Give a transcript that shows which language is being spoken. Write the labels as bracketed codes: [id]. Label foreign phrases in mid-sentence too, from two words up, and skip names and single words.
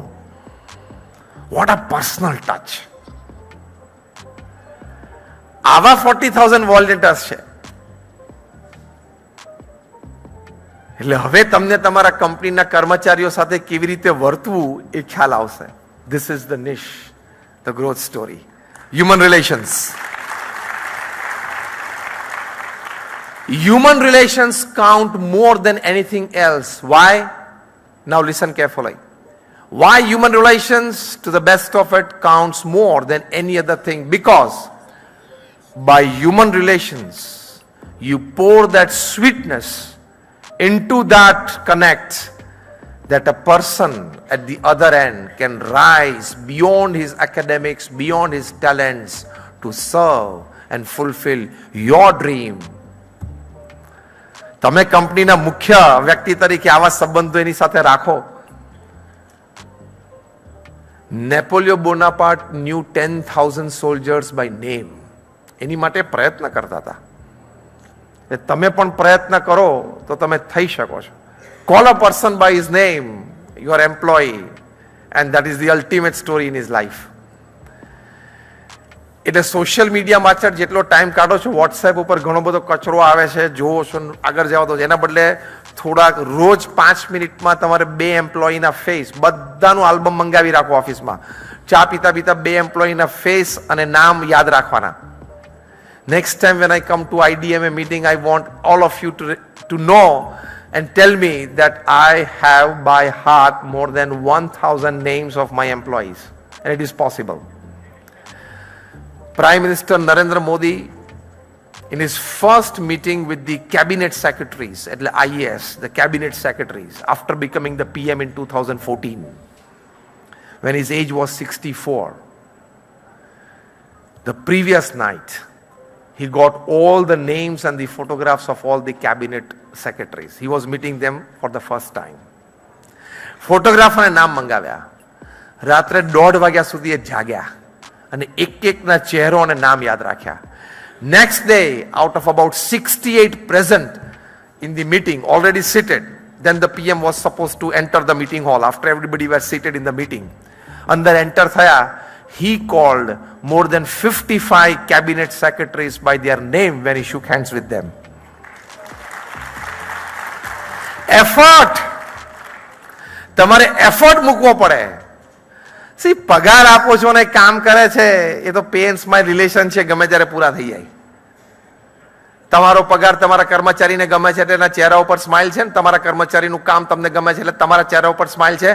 [en] what a personal touch. [gu] આવા 40,000 વોલેન્ટિયર્સ છે. એટલે હવે તમને તમારા કંપનીના કર્મચારીઓ સાથે કેવી રીતે વર્તવું એ ખ્યાલ આવશે. [en] This is the niche, the growth story. Human relations. Human relations count more than anything else. Why? Now listen carefully. Why human relations, to the best of it, counts more than any other thing? Because by human relations, you pour that sweetness into that connect, that a person at the other end can rise beyond his academics, beyond his talents, to serve and fulfill your dream. [gu] તમે કંપનીના મુખ્ય વ્યક્તિ તરીકે આવા સંબંધો એની સાથે રાખો. [en] Napoleon Bonaparte knew 10,000 soldiers by name. [gu] એની માટે પ્રયત્ન કરતા હતા. તમે પણ પ્રયત્ન કરો તો તમે થઈ શકો છો. [en] Call a person by his name, your employee, and that is the ultimate story in his life. [gu] એટલે [en] social media [gu] પાછળ જેટલો ટાઈમ કાઢો છો, વોટ્સએપ ઉપર ઘણો બધો કચરો આવે છે, જોવો છો, આગળ જાઓ તો એના બદલે થોડાક રોજ 5 મિનિટમાં તમારે 2 એમ્પ્લોયીના ફેસ, બધાનું આલ્બમ મંગાવી રાખો ઓફિસમાં. ચા પીતા પીતા 2 એમ્પ્લોયીના ફેસ અને નામ યાદ રાખવાના. [en] next time when I come to IDMA meeting, I want all of you to know and tell me that I have by heart more than 1,000 names of my employees. And it is possible. Prime Minister Narendra Modi in his first meeting with the cabinet secretaries, એટલે IAS, the cabinet secretaries, after becoming the PM in 2014, when his age was 64, the previous night, he got all the names and the photographs of all the cabinet secretaries. He was meeting them for the first time. [gu] ફોટોગ્રાફરને નામ મંગાવ્યા. રાત્રે 1:30 વાગ્યા સુધી એ જાગ્યા અને એક-એકના ચહેરો અને નામ યાદ રાખ્યા. [en] Next day, out of about 68 present in the meeting, already seated, then the PM was supposed to enter the meeting hall after everybody was seated in the meeting. [gu] અંદર એન્ટર થયા, [en] he called more than 55 cabinet secretaries by their name when he shook hands with them. Effort. [gu] તમારે એફર્ટ મૂકવો પડે. સી પગાર આપો છો ને કામ કરે છે એ તો [en] pay and smile relation [gu] છે, ગમે ત્યારે પૂરા થઈ જાય. તમારો પગાર તમારા કર્મચારીને ગમે છે એટલે એના ચહેરા ઉપર સ્માઇલ છે ને તમારા કર્મચારીનું કામ તમને ગમે છે એટલે તમારા ચહેરા ઉપર સ્માઇલ છે.